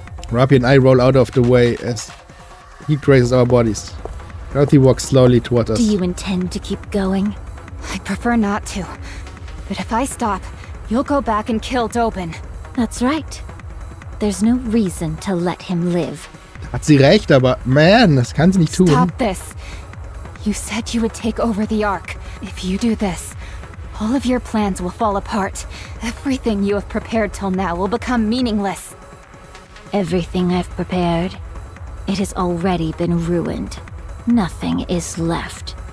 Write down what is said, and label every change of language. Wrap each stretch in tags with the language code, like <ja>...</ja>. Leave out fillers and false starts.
<en>Rapi and I roll out of the way as he grazes our bodies. Dorothy walks slowly toward us. Do you intend to keep going? I'd prefer not to. But if I stop, you'll go back and kill Doben. That's right. There's no reason to let him live.</en> <de>Hat sie recht, aber man, das kann sie nicht tun.</de> <en>Stop this. You said you would take over the Ark. If you do this, all of your plans will fall apart. Everything you have prepared till now will become meaningless. Everything I've prepared, it has already been ruined. Nothing is left.</en>